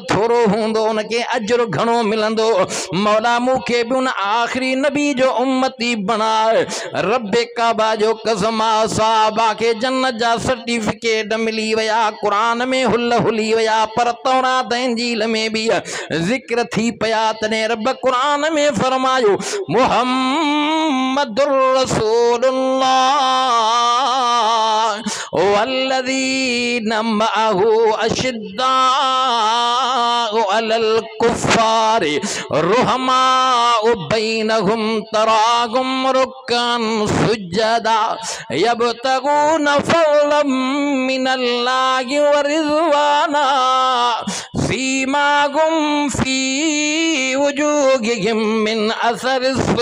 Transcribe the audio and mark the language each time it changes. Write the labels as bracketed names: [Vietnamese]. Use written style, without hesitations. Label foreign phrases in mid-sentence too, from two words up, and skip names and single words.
[Sindhi] थोरो हूंदो उनके अजर घणो मिलंदो मौला मुखे भी उन आखिरी नबी जो उम्मती बनाए रब्बे काबा जो कसम साहबा के जन्नत जा सर्टिफिकेट मिली वया कुरान में हुली वया पर तौरात इंजील में भी जिक्र थी पया तने रब कुरान में फरमायो [Arabic] محمد رسول الله والذين معه أشداء على الكفار رحماء بينهم تراهم ركعا سجدا يبتغون فضلا من الله ورضوانا سيماهم في وجوههم من أثر